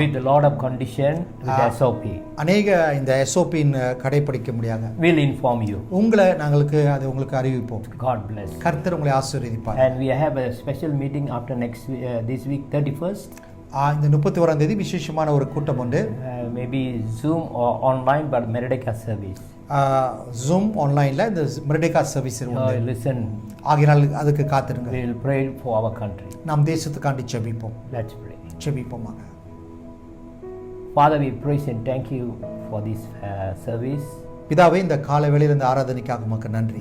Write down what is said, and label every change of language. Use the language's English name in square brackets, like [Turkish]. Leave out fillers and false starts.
[English] with a lot of condition, with SOP. [Tamil] அநேக இந்த SOP-ன் கடைபிடிக்க முடியாத [English] We'll inform you. [Tamil] உங்களை அது உங்களுக்கு அறிவிப்போம். [English] God bless. [Tamil] கர்த்தர் உங்களை ஆசீர்வதிப்பார். [English] And we have a special meeting after this week 31st. [Tamil] இந்த 31ஆம் தேதி விசேஷமான ஒரு கூட்டம் உண்டு. [English] Maybe Zoom or online, but Merdeka service. [Tamil] Zoom ஆன்லைன்ல இந்த மெர்டேகா சர்வீஸ் உண்டு. [English] Listen, [Tamil] ஆகையால் அதுக்கு காத்திருங்க. [English] we will pray for our country. [Tamil] நாம் தேசத்துக்காண்டி ஜெபிப்போம். [English] Let's pray. [Tamil] ஜெபிப்போமாக. [English] Father, we praise and thank you for this service. [Tamil] பிதாவே, இந்த காலை வேளையில் இந்த ஆராதனைக்காக உமக்கு நன்றி.